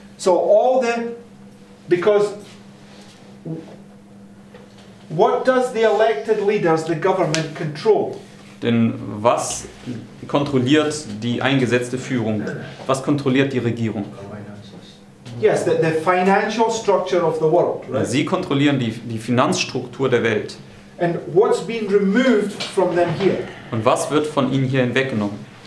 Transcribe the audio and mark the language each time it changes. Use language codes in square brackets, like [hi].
[en] So because what does the elected leaders, the government, control? [de] Denn was kontrolliert die eingesetzte Führung? Was kontrolliert die Regierung? [en] Yes, the financial structure of the world, right? [de] Sie kontrollieren die Finanzstruktur der Welt. [en] And what's been removed from them here? [de] Und was wird von ihnen hier hinweggenommen?